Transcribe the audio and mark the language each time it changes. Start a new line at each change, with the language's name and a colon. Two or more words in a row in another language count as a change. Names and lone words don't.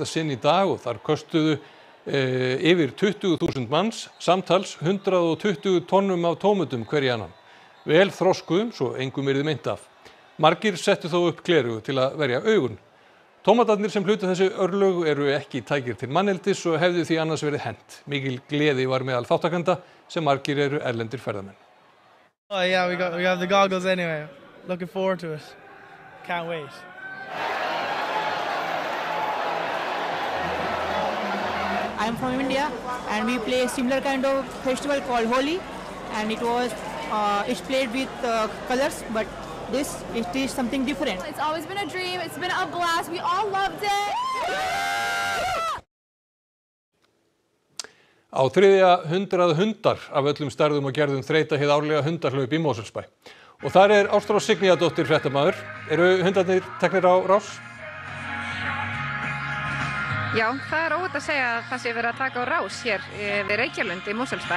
Icelandic: sinn í dag og þar köstuðu yfir 20.000 manns, samtals 120 tonnum af tómatum hverja annan. Vel þroskuðum, svo engum yrði meint af. Margir settu þó upp glerugu til að verja augun. Tómatarnir sem hlutu þessi örlög eru ekki tækir til manneldis og hefðu því annars verið hent. Mikil gleði var meðal þáttakenda sem margir eru erlendir ferðamenn.
English: Oh yeah, we got the goggles anyway. Looking forward to it. Can't wait. I'm from India and we play a similar kind of festival called Holi and it's played with colors but this is something different. It's always been a dream. It's been a blast. We all loved it.
Icelandic: Á 300 hundar af öllum stærðum og gerðum þreyta hið árlega hundahlaup í Mosfellsbæ. Og þar er Ástrós Signíadóttir fréttamaður. Eru hundarnir teknir á rás? Já, það er óhætt að segja að það sé verið að taka á rás hér við Reykjalund í Mosfellsbæ.